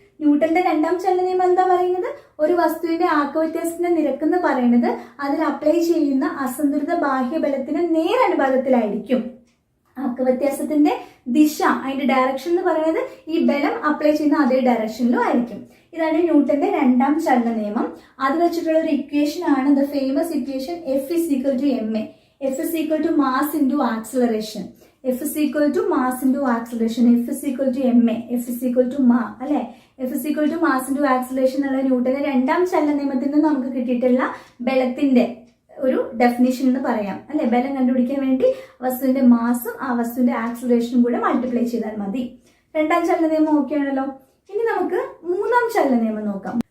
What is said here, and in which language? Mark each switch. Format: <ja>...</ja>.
<ml>ന്യൂട്ടന്റെ രണ്ടാം ചലന നിയമം എന്താ പറയുന്നത്? ഒരു വസ്തുവിന്റെ ആക്ക വ്യത്യാസത്തിന്റെ നിരക്ക് എന്ന് പറയുന്നത് അതിൽ അപ്ലൈ ചെയ്യുന്ന അസന്തുലിത ബാഹ്യബലത്തിന് നേരനുപാതത്തിലായിരിക്കും. ആക്ക വ്യത്യാസത്തിന്റെ ദിശ, അതിന്റെ ഡയറക്ഷൻ എന്ന് പറയുന്നത് ഈ ബലം അപ്ലൈ ചെയ്യുന്ന അതേ ഡയറക്ഷനിലും ആയിരിക്കും. ഇതാണ് ന്യൂട്ടന്റെ രണ്ടാം ചലന നിയമം. അത് വെച്ചിട്ടുള്ള ഒരു ഇക്വേഷൻ ആണ് the famous equation</ml> <en>F is equal to ma. F is equal to mass into acceleration. F is equal to mass into acceleration. F is equal to ma. F is equal to ma,</en> <ml>അല്ലെ?</ml> <en>F is equal to mass into acceleration</en> <ml>എന്നുള്ള ന്യൂട്ടന്റെ രണ്ടാം ചലന നിയമത്തിൽ നിന്ന് നമുക്ക് കിട്ടിയിട്ടുള്ള ബലത്തിന്റെ ഒരു ഡെഫിനിഷൻ എന്ന് പറയാം, അല്ലെ? ബലം കണ്ടുപിടിക്കാൻ വേണ്ടി വസ്തുവിന്റെ മാസും ആ വസ്തുവിന്റെ ആക്സിലറേഷനും കൂടെ മൾട്ടിപ്ലൈ ചെയ്താൽ മതി. രണ്ടാം ചലന നിയമം ഓക്കെ ആണല്ലോ. ഇനി നമുക്ക് മൂന്നാം ചലന നിയമം നോക്കാം.</ml>